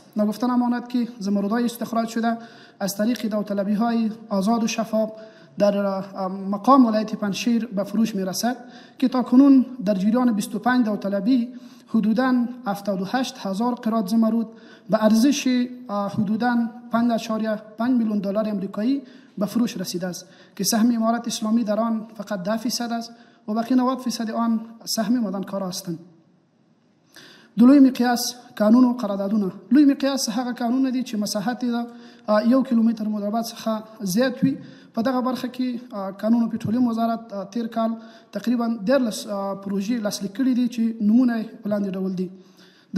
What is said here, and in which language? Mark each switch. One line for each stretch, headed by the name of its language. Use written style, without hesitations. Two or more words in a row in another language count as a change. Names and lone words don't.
Persian: نگفتن امانت که زمرودهای استخراج شده از طریق داوطلبی‌های آزاد و شفاف در مقام ولایت پنجشیر به فروش می رسد که تا کنون در جریان 25 داوطلبی حدوداً 78,000 قراط زمرود به ارزش حدوداً 5.5 میلیون دلار امریکایی به فروش رسیده است که سهم امارت اسلامی در آن فقط 10% است و باقی 90% آن سهم معدنکاران هستند.
Pashto: د لوی مقیاس قانون او قراردادونه. لوی مقیاس هغه قانون دي چې مساحت د 1 کیلومتر مربع څخه زیات وي. په دغه برخه کې قانون او پټرولیم وزارت تیر کال تقریبا 13 پروژې لاسلیک کړي دي چې نمونه په لاندې ډول دي: د